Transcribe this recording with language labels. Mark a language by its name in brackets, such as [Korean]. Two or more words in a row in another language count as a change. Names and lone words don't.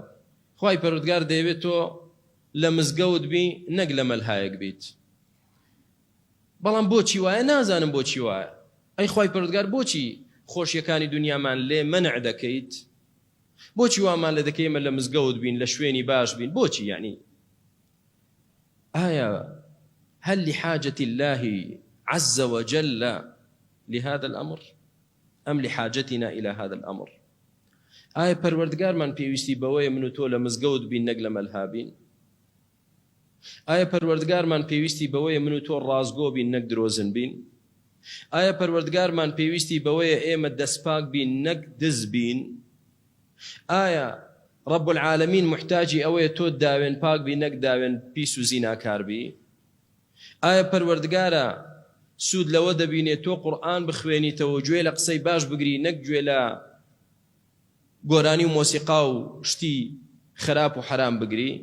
[Central Kurdish] خوای پەروەردگار دەیەوێت تۆ لە مزگەوت بی نەک لە مەلهایەک بیت. بەڵام بۆچی وایە؟ نازانم بۆچی وایە. ئەی خوای پەروەردگار بۆچی خۆشیەکانی دنیامان لێ مەنع دەکەیت؟ بۆچی وامان لە دەکەی ئێمە لە مزگەوت بین، لە شوێنی باش بین؟ بۆچی؟ [Arabic] یعنی آية هل لحاجة الله عز وجل لهذا الأمر أم لحاجتنا إلى هذا الأمر؟ [Central Kurdish] آية پروردگار من پێویستی بەوەیە من و تۆ لە مزگەوت بین نەک لە مەلها بین؟ آية پەروەردگار من پێویستی بەوەیە من و تۆ ڕازگۆ بین نەک درۆزن بین؟ آية پەروەردگار من پێویستی بەوەیە ئێمە دەستپاک بین نەک دز بین؟ آية [Arabic] رب العالمين [Central Kurdish] محتاجی ئەوەیە تۆ داوێن پاک بی نەک داوێن پیس و زیناکار بی؟ ئایا پەروەردگارە سوود لەوە دەبینێت تۆ قورئان بخوێنیتەوە گوێ لە قسەی باش بگری نەک گوێ لە گۆرانی و مۆسیقا و شتی خراپ و حرام بگری؟